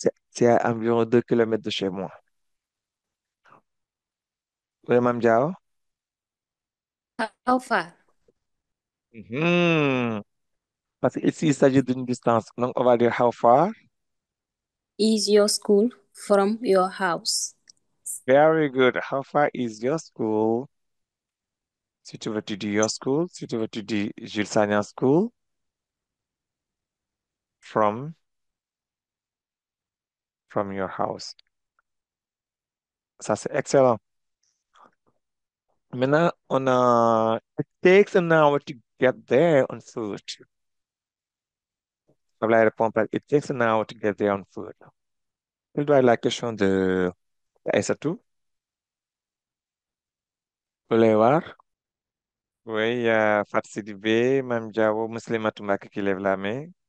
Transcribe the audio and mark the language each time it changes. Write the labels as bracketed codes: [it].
[fr] C'est à environ 2 kilomètres de chez moi. Oui, Mme Diao? [en] How far Mhm. [fr] Parce qu'ici, il s'agit d'une distance. Donc, on va dire [en] how far? is your school from your house? Very good. How far is your school? [fr] Si tu veux, tu dis [en] your school. [fr] Si tu veux, tu dis Jules Sagna School [en] from, from your house. [fr] Ça, c'est excellent. Maintenant, on a, [en] it takes an hour to get there on foot. [fr] La réponse, [en] it takes an hour to get there on foot. [fr] Quelle doit être la question de Aïssatou? Vous voulez voir? Oui, il y a Fatou Sidibé, Mme Diawo, Muslimatou Mbacké qui lève la main.